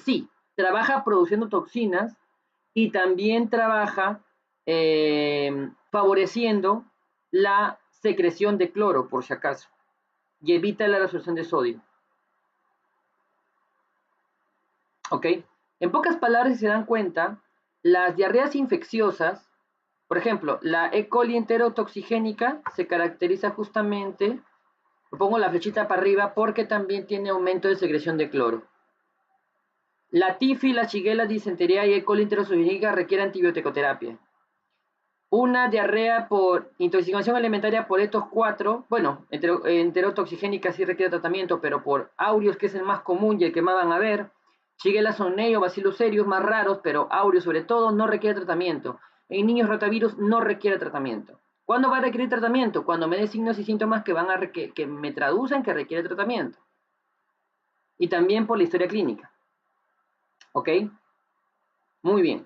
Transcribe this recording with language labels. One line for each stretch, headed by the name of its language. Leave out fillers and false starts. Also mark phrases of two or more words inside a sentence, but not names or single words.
Spanish: Sí, trabaja produciendo toxinas y también trabaja favoreciendo la secreción de cloro, por si acaso, y evita la absorción de sodio. ¿Ok? En pocas palabras, si se dan cuenta, las diarreas infecciosas, por ejemplo, la E. coli enterotoxigénica se caracteriza justamente, pongo la flechita para arriba, porque también tiene aumento de secreción de cloro. La tifi, la shigella, disentería y E. coli enterotoxigénica requiere antibiótico-terapia. Una diarrea por intoxicación alimentaria por estos cuatro, bueno, enterotoxigénica sí requiere tratamiento, pero por aureus, que es el más común y el que más van a ver, Shigella sonei o Bacillus cereus, más raros, pero aureus sobre todo, no requiere tratamiento. En niños rotavirus no requiere tratamiento. ¿Cuándo va a requerir tratamiento? Cuando me dé signos y síntomas que me traducen que requiere tratamiento. Y también por la historia clínica. ¿Ok? Muy bien.